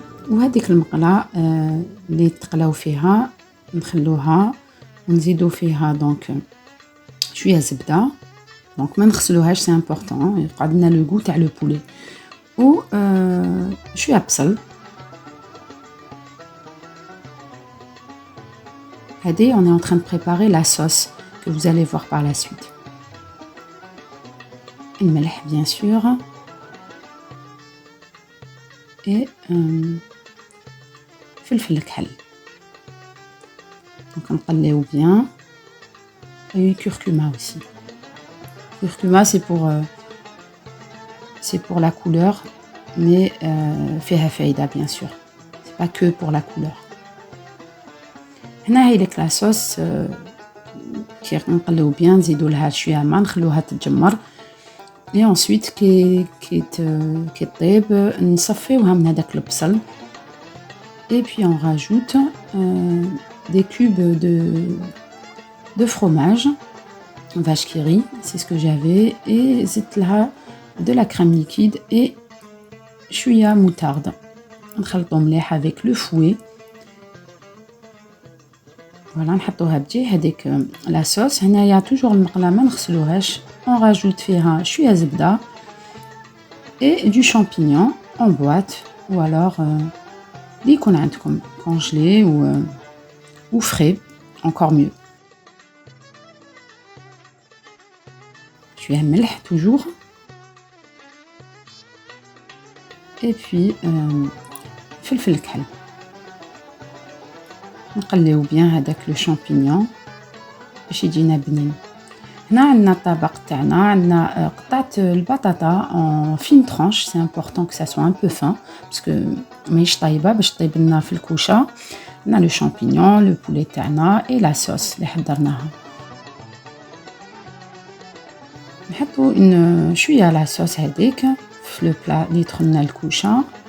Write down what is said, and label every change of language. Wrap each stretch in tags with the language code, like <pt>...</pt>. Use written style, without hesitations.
<ar>وهذيك المقلة اللي تقلاو فيها نخلوها ونزيدو فيها دونك شويه زبده دونك ما نغسلوهاش</ar> <fr>سي امبورطون</fr> <ar>يقعد لنا</ar> <fr>لو غو تاع لو بولي</fr> <ar>و شويه بصل.</ar> <fr>Regardez, on est en train de préparer la sauce que vous allez voir par la suite. Le melh bien sûr.</fr> <ar>Et فلفل الكحل.</ar> <fr>Donc</fr> <ar>نقليو</ar> <fr>bien. Et curcuma aussi. Curcuma c'est pour la couleur mais</fr> <ar>فيها فايدة</ar> <fr>bien sûr. C'est pas que pour la couleur.</fr> <ar>هنا هي لك</ar> <fr>لا صوص</fr> <ar>كي نقليو بيان نزيدو لها شويه ماء نخلوها تتجمر.</ar> <fr>et ensuite</fr> <ar>كي طيب نصفيوها من هذاك البصل.</ar> <fr>et puis on rajoute des cubes de fromage vache qui rit, c'est ce que j'avais, et</fr> <ar>زدت لها</ar> <fr>de la crème liquide et</fr> <ar>شويه</ar> <fr>moutarde.</fr> <ar>نخلطو مليح</ar> <fr>avec le fouet.</fr> <ar>فوالا نحطوها بجي هذيك لا صوص. هنايا</ar> <fr>توجور</fr> <ar>المقله ما نغسلوهاش.</ar> <fr>on rajoute</fr> <ar>فيها شويه زبده</ar> <fr>et du champignon en boîte ou alors</fr> <ar>اللي يكون عندكم</ar> <fr>congelé ou frais, encore mieux.</fr> <ar>شويه ملح</ar> <fr>toujours et puis</fr> <ar>فلفل الكحل. نقليو بيان هذاك لو شامبينيون باش يجينا بنين. هنا عندنا الطبق تاعنا، عندنا قطعه البطاطا</ar> <fr>en fine tranche. c'est important que ça soit un peu fin parce que</fr> <ar>ماهيش طايبه باش طيب لنا في الكوشه. عندنا لو شامبينيون، لو بولي تاعنا</ar> <fr>et la sauce</fr> <ar>اللي حضرناها. نحطو شويه</ar> <fr>لا صوص</fr> <ar>هذيك في لو بلا اللي يدخلنا الكوشه.</ar>